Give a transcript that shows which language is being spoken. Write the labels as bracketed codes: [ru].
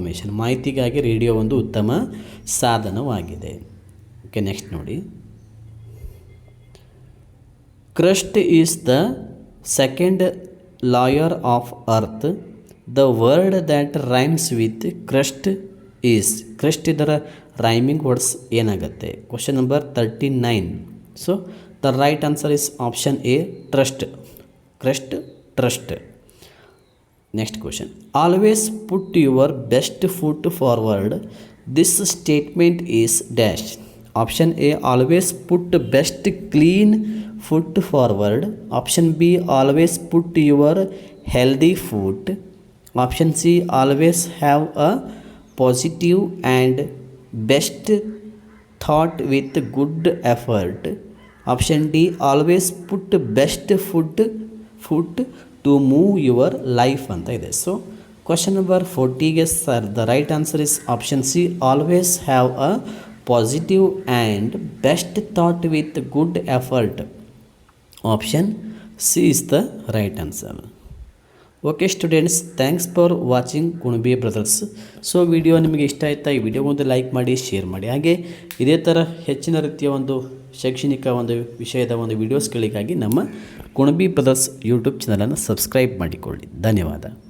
[kn] ಮಾಹಿತಿಗಾಗಿ ರೇಡಿಯೋ ಒಂದು ಉತ್ತಮ ಸಾಧನವಾಗಿದೆ. [en] Okay, next ನೋಡಿ, crust is the second layer of earth. The word that rhymes with crust is, crust [kn] ಇದರ ರೈಮಿಂಗ್ ವರ್ಡ್ಸ್ ಏನಾಗುತ್ತೆ? [en] Question number 39. So the right answer is option A, trust. Crust, trust. Next question, always put your best foot forward. This statement is dash. Option A, always put best clean foot forward. Option B, always put your healthy foot. Option C, always have a positive and best thought with good effort. Option D, always put best foot to move your life [kn] ಅಂತ ಇದೆ. [en] So question number 40ಗೆ sir the right answer is option C, always have a positive and best thought with good effort. Option C is the right answer. Okay students, thanks for watching Kunabi brothers. So video [kn] ನಿಮಗೆ ಇಷ್ಟ ಆಯಿತಾ? ಈ video ಒಂದು like ಮಾಡಿ, share ಮಾಡಿ. ಹಾಗೆ ಇದೇ ಥರ ಹೆಚ್ಚಿನ ರೀತಿಯ ಒಂದು ಶೈಕ್ಷಣಿಕ ಒಂದು ವಿಷಯದ ಒಂದು ವಿಡಿಯೋಸ್ಗಳಿಗಾಗಿ ನಮ್ಮ ಕುಣಬಿ ಬ್ರದರ್ಸ್ ಯೂಟ್ಯೂಬ್ ಚಾನಲನ್ನು ಸಬ್ಸ್ಕ್ರೈಬ್ ಮಾಡಿಕೊಳ್ಳಿ. ಧನ್ಯವಾದ.